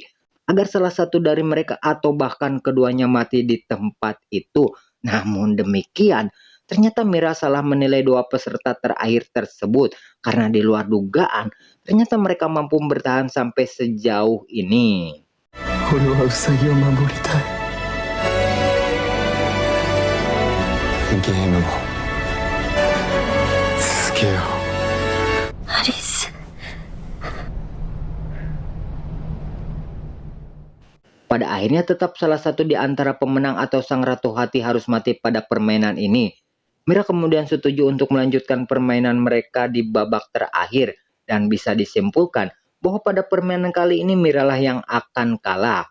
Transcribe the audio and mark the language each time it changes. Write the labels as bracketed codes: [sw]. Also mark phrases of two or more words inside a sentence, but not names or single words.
[id] Agar salah satu dari mereka atau bahkan keduanya mati di tempat itu. Namun demikian, ternyata Mira salah menilai 2 peserta terakhir tersebut. Karena di luar dugaan, ternyata mereka mampu bertahan sampai sejauh ini. [ja] 俺はウサギを守りたい。ゲームもけよアリス。 [id] Pada akhirnya tetap salah satu di antara pemenang atau sang ratu hati harus mati pada permainan ini. Mira kemudian setuju untuk melanjutkan permainan mereka di babak terakhir dan bisa disimpulkan bahwa pada permainan kali ini Mira lah yang akan kalah.